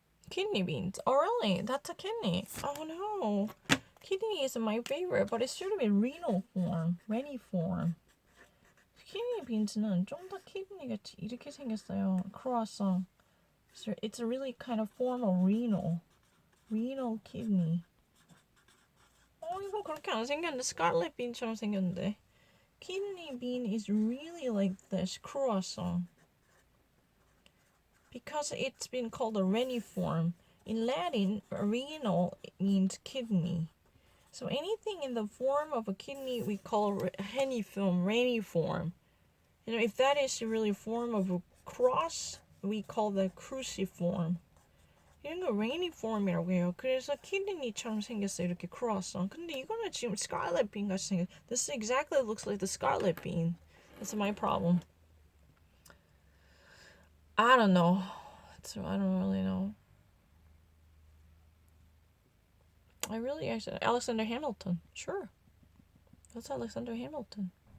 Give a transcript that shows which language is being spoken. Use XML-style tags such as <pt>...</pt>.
<en>Kidney beans. Oh, really? That's a kidney. Oh, no. Kidney is my favorite, but it should have been renal form. Renny form.</en> <ko>키드니 빈츠는 좀 더 키드니 같이 이렇게 생겼어요.</ko> <en>croissant. So it's a really kind of form of renal kidney.</en> <ko>이거 그렇게 안 생겼는데 scarlet bean처럼 생겼는데.</ko> <en>Kidney bean is really like this croissant. Because it's been called a reniform. In Latin, renal means kidney. So anything in the form of a kidney we call reniform. You know, if that is really a form of a cross, we call that cruciform.</en> <ko>이런 거 reniform이라고 해요. 그래서 키드니처럼 생겼어요. 이렇게 croissant. 근데 이거는 지금 scarlet bean 같이 생겼어.</ko> <en>This exactly looks like the scarlet bean. That's my problem. I don't know. I don't really know. Alexander Hamilton. Sure. That's Alexander Hamilton.</en>